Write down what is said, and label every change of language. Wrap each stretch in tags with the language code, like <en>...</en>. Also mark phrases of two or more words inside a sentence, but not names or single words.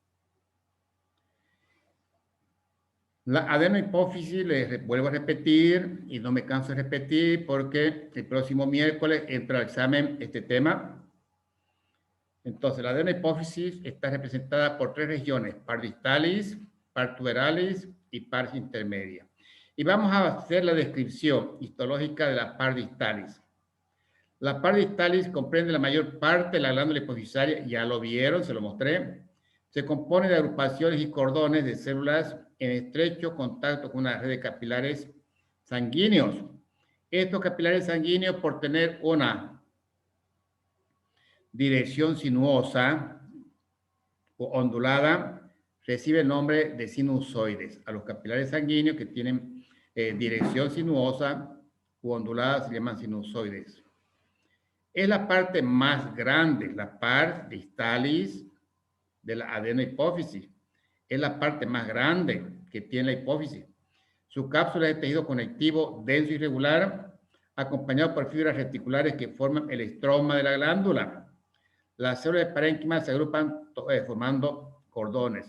<es>La adenohipófisis, les vuelvo a repetir, y no me canso de repetir porque el próximo miércoles entra al examen este tema. Entonces, la adenohipófisis está representada por tres regiones:</es> <la>pars distalis, pars tuberalis y pars intermedia.</la> <es>Y vamos a hacer la descripción histológica de la</es> <la>pars distalis.</la> <es>La</es> <la>pars distalis</la> <es>comprende la mayor parte de la glándula hipofisaria, ya lo vieron, se lo mostré. Se compone de agrupaciones y cordones de células en estrecho contacto con una red de capilares sanguíneos. Estos capilares sanguíneos, por tener una dirección sinuosa, o ondulada, recibe el nombre de sinusoides. A los capilares sanguíneos que tienen dirección sinuosa u ondulada se llaman sinusoides. Es la parte más grande, la</es> <la>pars distalis</la> <es>de la adenohipófisis. Es la parte más grande que tiene la hipófisis. Su cápsula es de tejido conectivo denso y regular, acompañado por fibras reticulares que forman el estroma de la glándula. Las células de parénquima se agrupan formando cordones.</es>